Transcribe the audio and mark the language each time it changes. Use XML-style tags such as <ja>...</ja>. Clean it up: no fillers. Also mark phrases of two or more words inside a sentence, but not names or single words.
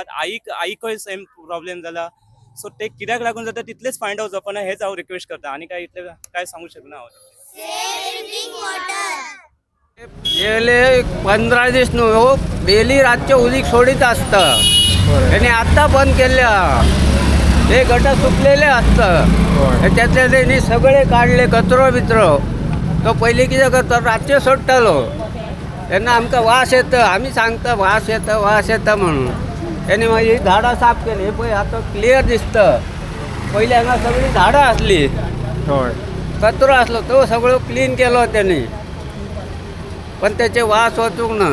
<kok>आईकय</kok> <en>same problem</en> <kok>जाला. सो ते कित्याक लागून जाता तितलेच</kok> <en>find out</en> <kok>जावपा ना हेच हांव रिक्वेस्ट करता. आनी काय इतले काय सांगू शकना हांव. गेले 15 दीस न्हू डेली रातचे उदीक सोडीत आसता.</kok> <mr>आनी आतां बंद केल्या हे गट सुकलेले असतं त्यातले त्यांनी सगळे काढले कचरो बिचरो.</mr> <kok>तो पहिले कितें करता रातचे सोडटालो. तेन्ना आमकां वास येता, आमी सांगता वास येता म्हणून. त्यांनी मागीर झाडां साफ केली. हे पळय आतां क्लियर दिसता. पयलीं हांगा सगळी झाडां आसली, कचरो आसलो, तो सगळो क्लीन केलो त्यांनी, पण त्याचे वास वचूंक ना.</kok>